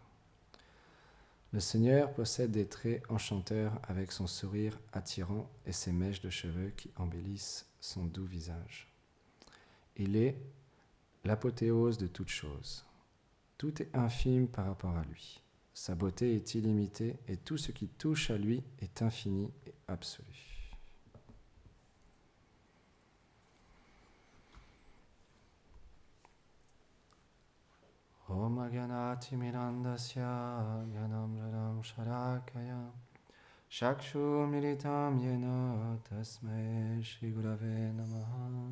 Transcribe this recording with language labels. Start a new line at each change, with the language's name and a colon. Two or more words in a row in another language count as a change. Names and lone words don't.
French: Le Seigneur possède des traits enchanteurs avec son sourire attirant et ses mèches de cheveux qui embellissent son doux visage. Il est l'apothéose de toute chose. Tout est infime par rapport à lui. Sa beauté est illimitée et tout ce qui touche à lui est infini et absolu.
Sanskrit: ॐ अज्ञानतिमिरान्धस्य ज्ञानाञ्जनशलाकया चक्षुरुन्मीलितं येन तस्मै श्रीगुरवे नमः